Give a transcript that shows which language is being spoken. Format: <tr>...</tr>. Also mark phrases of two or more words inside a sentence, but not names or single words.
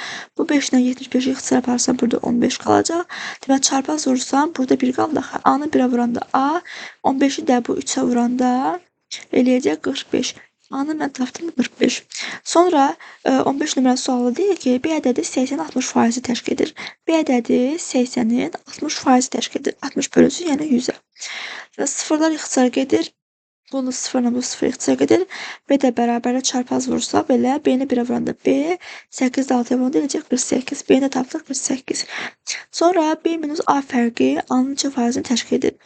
<az>Bu 5-lə 75-i ixtisar yaparsam burada 15 qalacaq. Deməli, çarpaz vurursam burada 1 qaldı. A-nı 1-ə vuranda A, 15-i də bu 3-ə vuranda eləyəcək 45. A-nı mən tapdım 45. Sonra 15 nömrəli sualda deyir ki, B ədədi 80-in 60%-i təşkil edir. B ədədi 80-in 60%-i təşkil edir. 60 bölünsün, yəni 100-ə. Sıfırlar ixtisar gedir. Bunu 0-la bu 0 ixtisar gedir. B də bərabərlə çarpaz vursa belə, B-ni 1-ə vuranda B, 8-də 6-ya vuranda eləyəcək 48. B-ni də tapdıq 48. Sonra B minus A fərqi A-nın neçə faizini təşkil edir?</az>